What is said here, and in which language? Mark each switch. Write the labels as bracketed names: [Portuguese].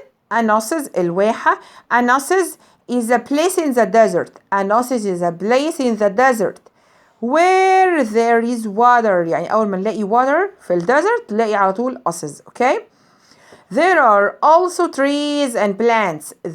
[English] Anosis الواحة. Anosis is a place in the desert. Where there is water. [Arabic] يعني أول ما نلاقي water في الديزرت نلاقي على طول oasis. [English] Okay. There are also trees and plants.